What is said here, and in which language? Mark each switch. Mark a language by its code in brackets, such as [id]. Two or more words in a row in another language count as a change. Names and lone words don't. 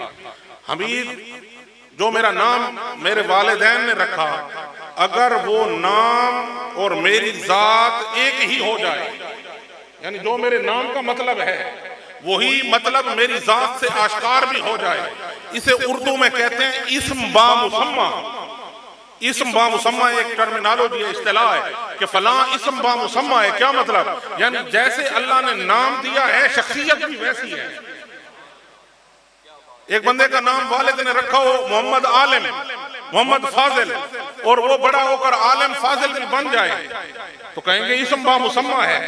[ur] حمید جو میرا نام میرے والدین نے رکھا، اگر وہ نام اور میری ذات ایک ہی ہو جائے، یعنی جو میرے نام کا مطلب ہے وہی مطلب میری ذات سے آشکار بھی ہو جائے، اسے اردو میں کہتے ہیں اسم با مسمى. اسم با مسمى ایک ٹرمینالوجی ہے، اصطلاح ہے کہ فلاں اسم با مسمى ہے. کیا مطلب؟ یعنی جیسے اللہ نے نام دیا ہے شخصیت بھی ویسی ہے. ایک بندے کا نام والد نے رکھا ہو محمد عالم، محمد فاضل، اور وہ بڑا ہو کر عالم فاضل بھی بن جائے تو کہیں گے اسم با مسمى ہے.